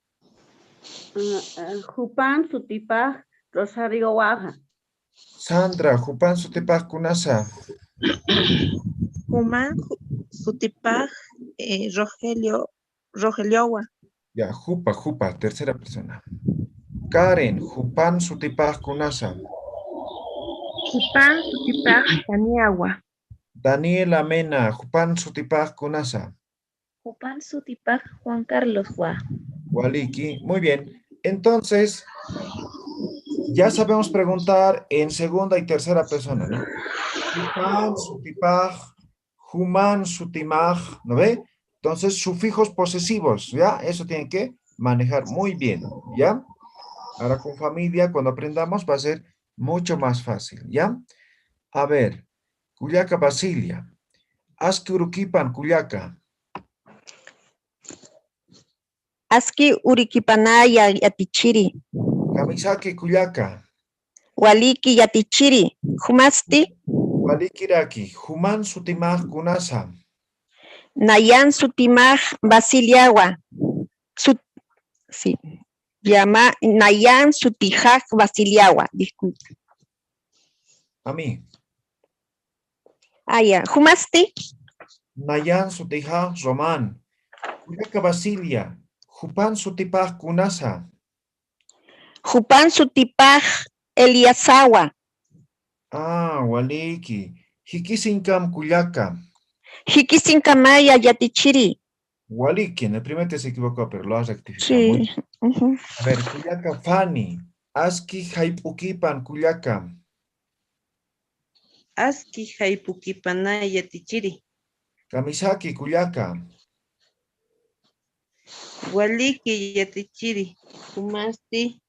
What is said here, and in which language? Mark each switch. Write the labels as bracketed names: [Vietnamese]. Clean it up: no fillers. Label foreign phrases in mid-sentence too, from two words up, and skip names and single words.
[Aymara] Jupan Sutipaj Rosario Guaja. Sandra. Jupan Sutipaj Kunasa. Jupan Sutipaj Rogelioagua. [Spanish] Ya. Jupa. Tercera persona. Karen. [Aymara] Jupan Sutipaj Kunasa. Jupan Sutipaj Taniagua. Daniela Mena. Jupan Sutipaj Kunasa. Jupan Sutipaj Juan Carlos Gua. Waliki. [Spanish] Muy bien. Entonces, ya sabemos preguntar en segunda y tercera persona, ¿no? [Aymara] Jupan Sutipaj, Juman Sutimaj, [Spanish] ¿no ve? Entonces, sufijos posesivos, ¿ya? Eso tienen que manejar muy bien, ¿ya? Ahora con familia, cuando aprendamos, va a ser mucho más fácil, ¿ya? A ver, [Aymara] Cuyaca Basilia. Aski Uruquipan, Cuyaca. Aski Uriquipanaya Yatichiri. Kamisaki, Cuyaca. Waliki Yatichiri. Jumasti. Walikiraki. Juman Sutimaj Kunasa. Nayan Sutimaj Basiliagua. Sí. Llama Nayan Sutijaj Basiliagua. [Spanish] Disculpe. A mí. Ya. [Aymara] Jumasti. Nayan Sutijaj Román. Cuyaca Basilia. Jupan Sutipaj Kunasa. Jupan Sutipaj Eliasawa. Waliki. Hikisinkam Cuyaca. Hikisinkamaya Yatichiri. Waliki, [Spanish] en el primer te se equivocó, pero lo has rectificado. Sí. A ver, [Aymara] Cuyaca Fanny. Aski Haipukipan Cuyaca. Aski Haipukipanaya Yatichiri. Kamisaki Cuyaca. Waliki Yatichiri. Jumasti.